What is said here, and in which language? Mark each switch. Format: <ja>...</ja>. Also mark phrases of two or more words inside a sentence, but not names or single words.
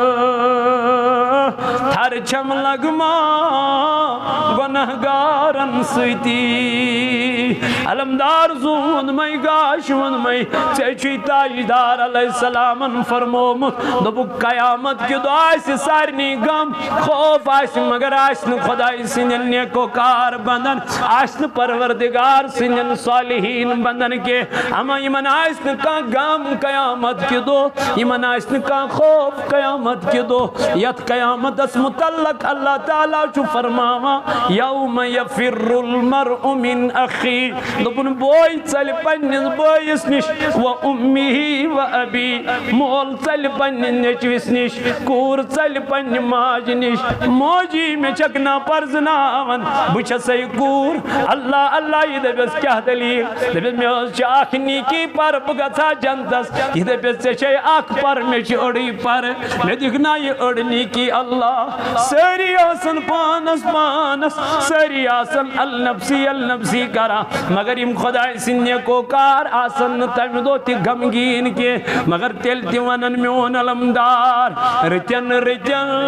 <ks>تھر چھم لگمان گناہ گارن سۭتی علمدار ووٚنمَے گاش ووٚنمَے ژےٚ چھُے تاجدار علیہ السلامن فرمومُت دوٚپُکھ قیامت کہِ دۄہ آسہِ سارنٕے غم خوف آسہِ مگر آسہِ نہٕ خۄداے سٕنٛدٮ۪ن نیکوکار بندن آسہِ نہٕ پروردگار سٕنٛدٮ۪ن صالحیٖن بندن کینٛہہ اما یِمن آسہِ نہٕ کانٛہہ غم قیامت کہِ دۄہ یِمن آسہِ نہٕ کانٛہہ خوف قیامت کہِ دۄہ یتھ قیامتس متعلق اللہ تعالیٰ چھُ فرماوان</ks> <ar>یومَ یفر المرء من اخی</ar> <ks>دوٚپُن بوے ژلہِ پننِس بٲیِس نِش</ks> <ar>و اُمِّہِ و ابی</ar> <ks>مول ژلہِ پننہِ نیٚچوِس نِش کوٗر ژلہِ پننہِ ماجہِ نِش موجی مےٚ چھکھ نا پرزناوان بہٕ چھسے کوٗر اللہ اللہ یہِ دپٮ۪س کیٛاہ دلیٖل دپٮ۪س مےٚ حظ چھِ اکھ نیکی پر بہٕ گژھٕ ہا جنتس یہِ دپٮ۪س ژےٚ چھے اکھ پر مےٚ چھِ أڑٕے پر مےٚ دِکھ نا یہِ أڑ نیکی اللہ سٲری آسن پانس پانس سٲری آسن</ks> <ar>النفسی النفسی</ar> <ks>کران مگر یِم خۄداے سٕنٛدۍ نیکوکار آسن نہٕ تمہِ دۄہ تہِ غمگیٖن کینٛہہ مگر تیٚلہِ تہِ ونن میون علمدار رٕتٮ۪ن رٕتٮ۪ن</ks>